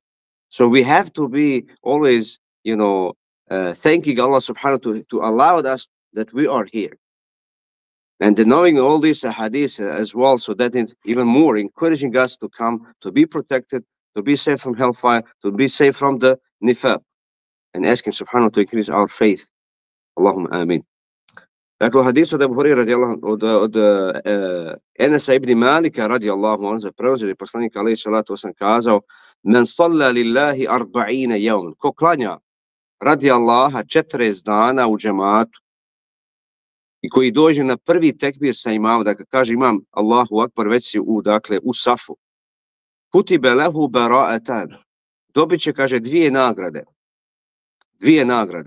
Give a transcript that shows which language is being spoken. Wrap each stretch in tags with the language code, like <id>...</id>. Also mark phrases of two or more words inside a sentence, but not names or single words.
<en>So we have to be always, thanking Allah subhanahu to allow us that we are here. And knowing all these hadiths as well, so that it's even more encouraging us to come, to be protected, to be safe from hellfire, to be safe from the nifaq, and asking subhanahu to increase our faith.</en> <ar>اللهم آمين.</ar> <bs>Dakle, u hadisu od Abu Hurajre radijallahu od Enesa ibn Malika</bs> <ar>رضي الله عنه</ar> <bs>za preuzeli poslanik</bs> <ar>عليه الصلاة والسلام</ar> <bs>kazao:</bs> <ar>"من صلى لله 40 يوما."</ar> <bs>Ko klanja radi Allaha 40 dana u džematu i koji dođe na prvi tekbir sa imamom, dakle kaže imam</bs> <ar>الله أكبر,</ar> <bs>već si u safu.</bs> <ar>كتب له براءتان.</ar> <bs>Dobit će, kaže, dvije nagrade. Dvije nagrade.</bs>